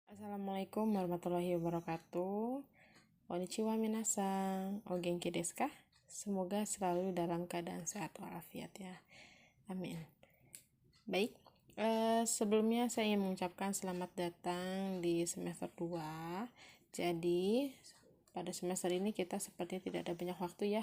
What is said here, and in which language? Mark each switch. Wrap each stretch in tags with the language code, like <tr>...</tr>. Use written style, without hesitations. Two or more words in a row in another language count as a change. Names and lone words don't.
<ar>السلام عليكم ورحمة الله وبركاته.</ar> <ja>こんにちは、皆さん. お元気ですか?</ja> <id>Semoga selalu dalam keadaan sehat walafiat ya. Amin. Baik, sebelumnya saya ingin mengucapkan selamat datang di semester 2. Jadi, pada semester ini kita sepertinya tidak ada banyak waktu ya.</id>